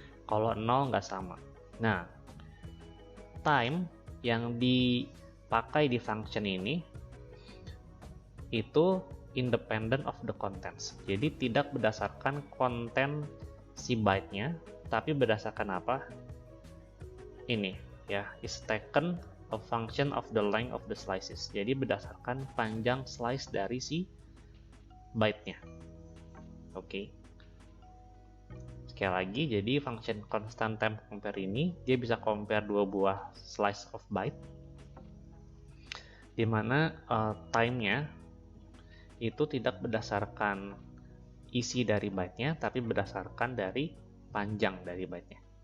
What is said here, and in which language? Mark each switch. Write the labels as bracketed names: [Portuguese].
[Indonesian] Kalau 0 nggak sama. Nah, time yang dipakai di function ini itu [English] independent of the contents. [Indonesian] Jadi tidak berdasarkan konten si byte-nya, tapi berdasarkan apa? Ini ya, [English] is taken a function of the length of the slices. [Indonesian] Jadi berdasarkan panjang slice dari si byte-nya. Oke. Sekali lagi, jadi function constant time compare ini dia bisa compare dua buah slice of byte, dimana time-nya itu tidak berdasarkan isi dari byte-nya, tapi berdasarkan dari panjang dari byte-nya.